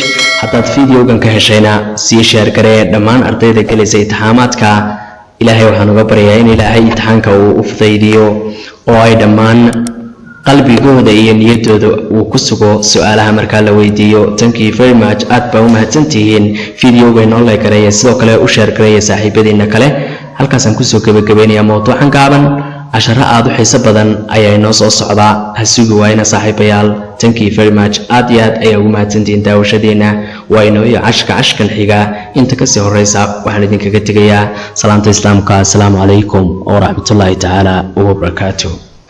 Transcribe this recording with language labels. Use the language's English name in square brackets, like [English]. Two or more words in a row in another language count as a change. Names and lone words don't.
[Somali] haddaad videogan ka heshayna sii share garee dhammaan ardayda gelisay imtixaamaadka. ilaahay waxaan uga baryayaa in ilaahay imtixaanka uu u fudaydiyo oo ay dhammaan qalbigooda iyo niyadooda uu ku sugo su'aalaha marka la weydiiyo. Thank you very much. aad baa u mahadsantihiin. videoga inoo like gareeya sidoo kale u share gareeya saaxiibadiina kale. halkaas aan kusoo gabagabeynayaa mowduucan gaaban. casharo aad u xiiso badan ayaa inoo soo socdaa. ha sugi waayna saaxiibayaal. thank you very much. aad iyo aad ayaa ugu mahadsantihiin daawashadeena. waa inoo iyo cashkan xiga. inta kasii horeysa waxaan idinkaga tegayaa salaanta islaamka. [Arabic] السلام عليكم ورحمة الله تعالى وبركاته.